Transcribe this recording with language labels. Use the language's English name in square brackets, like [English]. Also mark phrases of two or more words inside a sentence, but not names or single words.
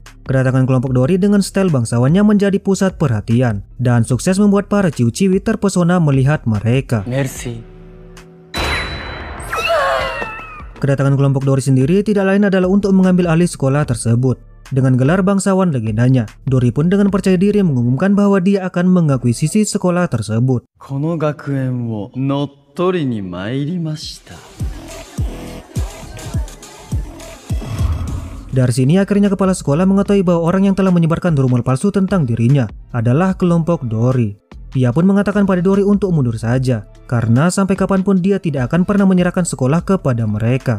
[Indonesian] Kedatangan kelompok Dori dengan style bangsawannya menjadi pusat perhatian dan sukses membuat para ciwi-ciwi terpesona melihat mereka. Merci. Kedatangan kelompok Dori sendiri tidak lain adalah untuk mengambil alih sekolah tersebut. Dengan gelar bangsawan legendanya, Dori pun dengan percaya diri mengumumkan bahwa dia akan mengakuisisi sekolah tersebut. [Japanese] この学園を乗っ取りに参りました。 [Indonesian] Dari sini akhirnya kepala sekolah mengetahui bahwa orang yang telah menyebarkan rumor palsu tentang dirinya adalah kelompok Dori. Ia pun mengatakan pada Dori untuk mundur saja, karena sampai kapanpun dia tidak akan pernah menyerahkan sekolah kepada mereka.